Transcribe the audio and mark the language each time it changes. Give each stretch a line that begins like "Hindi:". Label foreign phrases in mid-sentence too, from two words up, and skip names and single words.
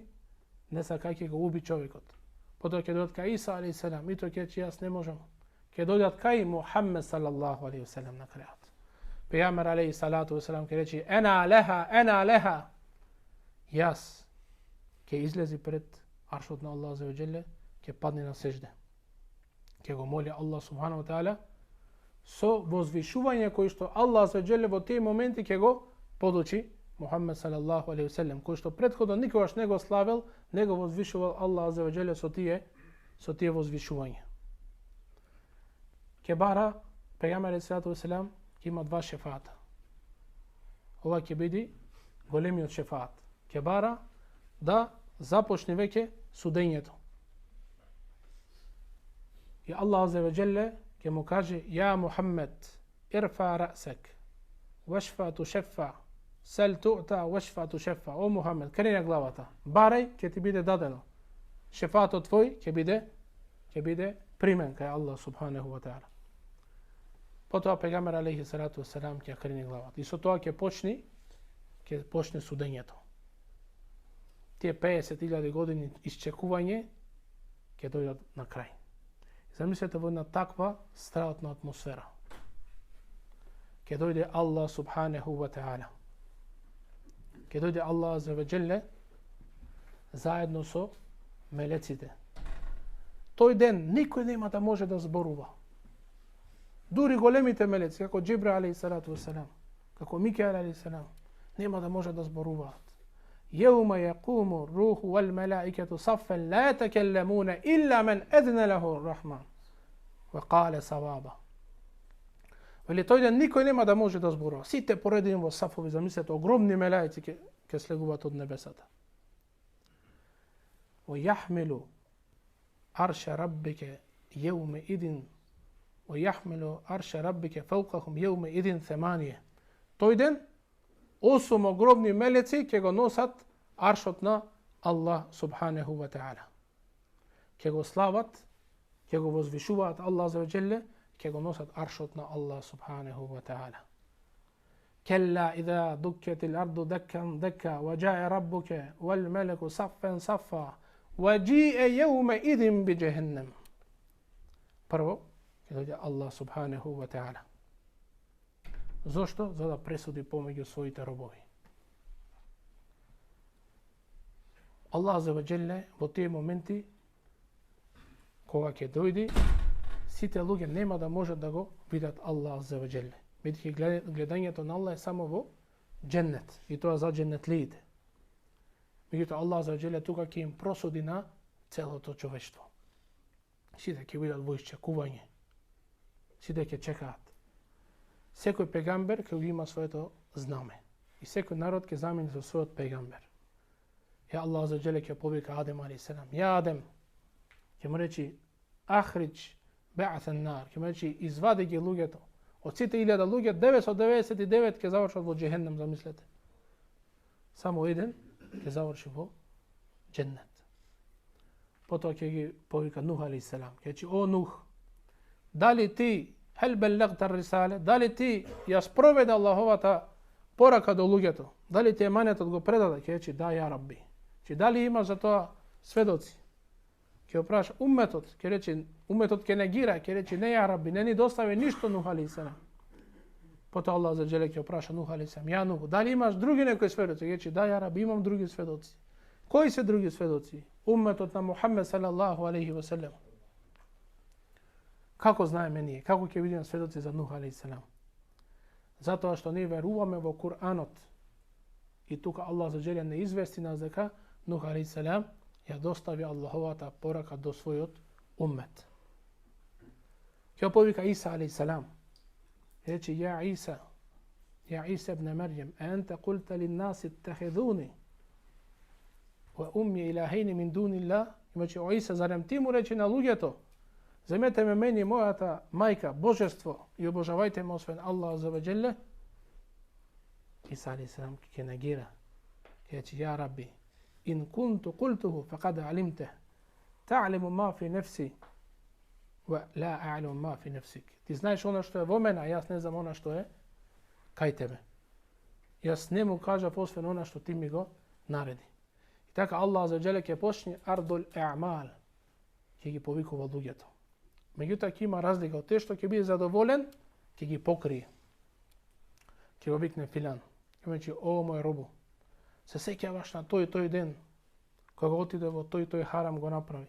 Macedonian: Не сакајќи го уби човекот. Потоа ќе дојдат кај Иса
Arabic: عليه السلام.
Macedonian: И тој ќе рече: јас не можам. ќе дојдат кај Мухаммед
Arabic: صلى الله عليه وسلم
Macedonian: на крајот. Пејгамбер
Arabic: عليه الصلاة والسلام
Macedonian: ќе рече
Arabic: أنا لها.
Macedonian: Јас ќе излези пред аршот на Аллах
Arabic: عز وجل,
Macedonian: ќе падне на сежде. Ќе го моли Аллах
Arabic: سبحانه وتعالى
Macedonian: со возвишување кој што Аллах
Arabic: عز وجل
Macedonian: во тие моменти ќе го подучи Мухаммед
Arabic: صلى الله عليه وسلم,
Macedonian: кој што претходно никогаш не го славел, не го возвишувал Аллах
Arabic: عز وجل
Macedonian: со тие возвишувања. Ќе бара пејгамбер
Arabic: عليه الصلاة والسلام
Macedonian: ќе има два шефата. Ова ќе биде големиот шефат. Ќе бара да започне веќе судењето.
Arabic: И Аллах عز وجل
Macedonian: ќе му каже
Arabic: يا محمد ارفع رأسك واشفع تشفع سل تعطى واشفع تشفع.
Macedonian: О Мухаммед, крени главата. Барај, ќе ти биде дадено. Шефатот твој ќе биде примен кај Аллах
Arabic: سبحانه وتعالى.
Macedonian: Потоа пејгамбер
Arabic: عليه الصلاة والسلام
Macedonian: ќе крени главата. И со тоа ќе почне судењето. Тие 50.000 години исчекување ќе дојдат на крај. Замислете во една таква страхотна атмосфера. Ќе дојде Аллах
Arabic: سبحانه وتعالى.
Macedonian: Ќе дојде Аллах
Arabic: عز وجل
Macedonian: заедно со мелеците. Тој ден никој нема да може да зборува. Дури големите мелеци, како Џибраил
Arabic: عليه الصلاة والسلام,
Macedonian: како Микаел
Arabic: عليه السلام,
Macedonian: нема да може да зборуваат.
Arabic: يوم يقوم الروح والملائكة صفا لا يتكلمون إلا من أذن له الرحمن وقال صوابا.
Macedonian: Вели тој ден никој нема да може да зборува. Сите поредени во сафови, замислете, огромни мелаици ќе слегуваат од небесата.
Arabic: ويحمل عرش ربك يومئذ وَيَحْمِلُ عَرْشَ رَبِّكَ فَوْقَهُمْ يَوْمَئِذٍ ثَمَانِيَةٌ.
Macedonian: Тој ден 8 огромни мелеци ќе го носат аршот на Аллах
Arabic: سبحانه وتعالى.
Macedonian: Ќе го слават, ќе го возвишуваат Аллах
Arabic: عز وجل,
Macedonian: ќе го носат аршот на Аллах
Arabic: سبحانه وتعالى. كلا إذا دكت الأرض دكا دكا وجاء ربك والملك صفا صفا وجيء يومئذ بجهنم.
Macedonian: Прво ќе дојде Аллах
Arabic: سبحانه وتعالى.
Macedonian: Зошто? За да пресуди помеѓу своите робови. Аллах
Arabic: عز وجل
Macedonian: во тие моменти кога ќе дојде, сите луѓе нема да можат да го видат Аллах
Arabic: عز وجل.
Macedonian: Бидејќи гледањето на Аллах е само во дженнет, и тоа за дженнетлиите. Меѓутоа Аллах
Arabic: عز وجل
Macedonian: тука ќе им просуди на целото човештво. Сите ќе бидат во исчекување. Сите ќе чекаат. Секој пегамбер ќе има своето знаме. И секој народ ќе замени со својот пегамбер. Ја Аллах
Arabic: عز وجل
Macedonian: ќе повика Адем
Arabic: عليه السلام. يا آدم,
Macedonian: ќе му речи
Arabic: أخرج بعث النار,
Macedonian: ќе му речи извади ги луѓето. Од сите 1000 луѓе 999 ќе завршат во џехеннем, замислете. Само еден ќе заврши во дженнет. Потоа ќе ги повика Нух
Arabic: عليه السلام.
Macedonian: Ќе речи о Нух, дали ти
Arabic: هل بلغت الرسالة,
Macedonian: дали ти ја спроведе Аллаховата порака до луѓето? Дали ти еманетот го предаде? Ќе речи да,
Arabic: يا رب.
Macedonian: Че дали има за тоа сведоци? Ќе опраша умметот, ќе речи умметот ќе негира, ќе речи не
Arabic: يا رب,
Macedonian: не ни достави ништо Нух
Arabic: عليه السلام.
Macedonian: Потоа Аллах
Arabic: عز وجل
Macedonian: ќе опраша Нух
Arabic: عليه السلام. يا نوح,
Macedonian: дали имаш други некои сведоци? Ќе речи да,
Arabic: يا رب,
Macedonian: имам други сведоци. Кои се други сведоци? Умметот на Мухаммед
Arabic: صلى الله عليه وسلم.
Macedonian: Како знаеме ние? Како ќе видиме сведоци за Нух
Arabic: عليه السلام?
Macedonian: Затоа што ние веруваме во Куранот. И тука Аллах
Arabic: عز وجل
Macedonian: не извести нас дека Нух
Arabic: عليه السلام
Macedonian: ја достави Аллаховата порака до својот уммет. Ќе повика Иса
Arabic: عليه السلام. Рече يا عيسى ابن مريم أأنت قلت للناس اتخذوني وأمي إلهين من دون الله.
Macedonian: Значи о Иса, зарем ти му рече на луѓето, земете ме мене и мојата мајка божество и обожавајте ме освен Аллах
Arabic: عز وجل?
Macedonian: Иса
Arabic: عليه السلام
Macedonian: ќе негира. Ќе рече
Arabic: يا رب, إن كنت قلته فقد علمته تعلم ما في نفسي ولا أعلم ما في نفسك.
Macedonian: Ти знаеш она што е во мене, а јас не знам она што е кај тебе. Јас не му кажав освен она што ти ми го нареди. И така Аллах
Arabic: عز وجل
Macedonian: ќе почне
Arabic: عرض الأعمال,
Macedonian: ќе ги повикува луѓето. Меѓутоа ќе има разлика од те што ќе биде задоволен, ќе ги покрие. Ќе го викне филан. Ќе рече: "О, мој робу, се сеќаваш на тој ден кога отиде во тој харам го направи.